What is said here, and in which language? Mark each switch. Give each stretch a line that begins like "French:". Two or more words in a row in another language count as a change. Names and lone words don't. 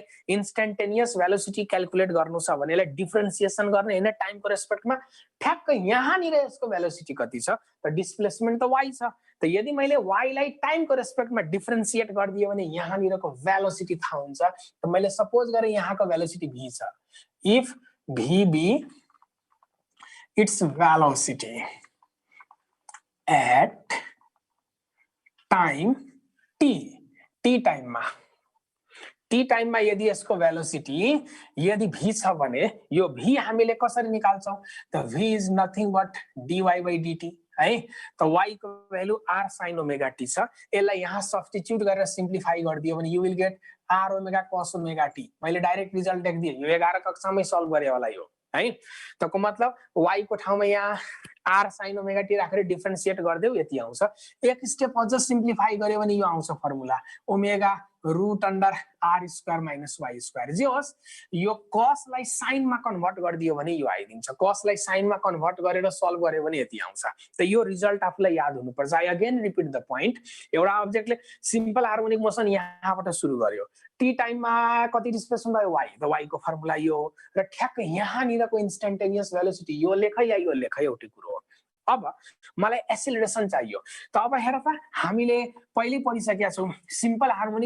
English: instantaneous velocity calculate
Nepali: गर्नु छ भने यसलाई डिफरेन्सिएसन गर्ने हैन टाइमको रेस्पेक्टमा ठ्याक्क यहाँनिर यसको भेलोसिटी कति छ त डिस्प्लेसमेन्ट त y छ त यदि मैले y लाई टाइमको रेस्पेक्टमा डिफरेन्सिएट गरिदिए भने यहाँनिरको भेलोसिटी थाहा हुन्छ त मैले सपोज गरे यहाँको भेलोसिटी v छ
English: if v be its velocity at time t
Nepali: टाइममा t टाइममा यदि यसको भेलोसिटी यदि v छ भने यो v हामीले कसरी निकाल्छौं त
English: v is nothing but dy by dt
Nepali: है त y को भ्यालु
English: r sin omega t
Nepali: छ यसलाई यहाँ सब्स्टिट्युट गरेर सिम्प्लिफाई गरिदियो भने
English: you will get r omega cos omega t
Nepali: मैले
English: direct result
Nepali: लेख्दिए यो 11 कक्षामै सल्भ गरे होला यो है त को मतलब y को ठाउँमा यहाँ
English: r sin omega t
Nepali: राखेर डिफरेन्शिएट गर्दियौ यति आउँछ एक स्टेप अझ सिम्प्लिफाई गर्यो भने यो आउँछ
English: formula omega root under r square minus y square
Nepali: जे होस् यो cos लाई sin मा कन्भर्ट गरिदियो भने यो आइदिन्छ cos लाई sin मा कन्भर्ट गरेर सल्भ गर्यो भने यति आउँछ त यो रिजल्ट आफुलाई याद हुनुपर्छ
English: I again repeat the point
Nepali: एउटा अब्जेक्टले सिम्पल
English: harmonic motion
Nepali: यहाँबाट सुरु गर्यो t टाइममा कति डिस्प्लेसमेन्ट भयो y त y को फर्मुला यो र ठ्याक्क यहाँनिरको
English: instantaneous velocity
Nepali: यो लेख या यो लेख एउटै कुरो हो अब मलाई एक्सेलरेसन चाहियो त अब हेर त हामीले पहिले पढिसकेका छौं
English: simple harmonic